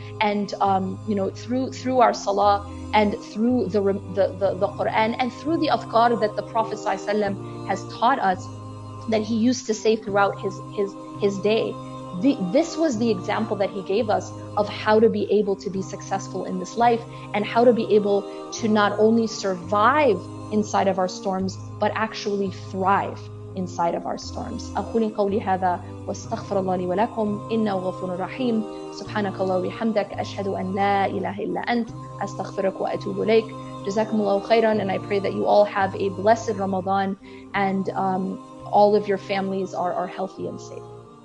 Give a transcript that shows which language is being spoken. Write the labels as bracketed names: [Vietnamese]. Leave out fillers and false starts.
[English] And through our salah, and through the Quran, and through the adhkar that the Prophet ﷺ has taught us, that he used to say throughout his day. This was the example that he gave us of how to be able to be successful in this life, and how to be able to not only survive inside of our storms, but actually thrive inside of our storms. [Arabic] أقول قولي هذا واستغفر الله لي ولكم إنه غفور رحيم. سبحانك الله وبحمدك أشهد أن لا إله إلا أنت أستغفرك وأتوب إليك. جزاكم الله خيرا. [English] And I pray that you all have a blessed Ramadan, and all of your families are healthy and safe.